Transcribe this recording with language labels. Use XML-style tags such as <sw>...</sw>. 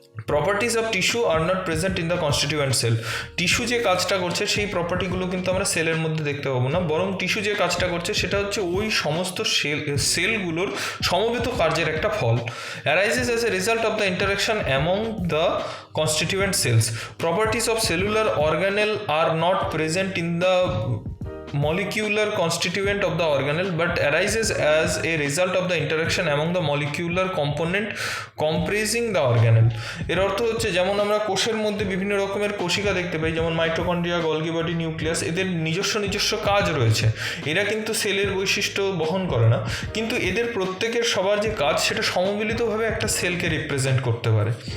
<en>properties of tissue are not present in the constituent cell,</en> <bn>tissue যে কাজটা করছে সেই প্রপার্টিগুলো কিন্তু আমরা সেলের মধ্যে দেখতে পাবো না, বরং টিস্যু যে কাজটা করছে সেটা হচ্ছে ওই সমস্ত সেলগুলোর সমবেত কার্যের একটা ফল।</bn> <en>Arises as a result of the interaction among the constituent cells. Properties of cellular organelle are not present in the molecular constituent of the organelle but arises as a result of the interaction among the molecular component comprising the organelle.</en> <bn>এর অর্থ হচ্ছে যেমন আমরা কোষের মধ্যে বিভিন্ন রকমের কোষিকা দেখতে পাই, যেমন মাইটোকন্ড্রিয়া, গলগি বডি, নিউক্লিয়াস, এদের নিজস্ব কাজ রয়েছে, এরা কিন্তু সেলের বৈশিষ্ট্য বহন করে না, কিন্তু এদের প্রত্যেকের সবার যে কাজ সেটা সমমিলিতভাবে একটা সেলকে রিপ্রেজেন্ট করতে পারে।</bn>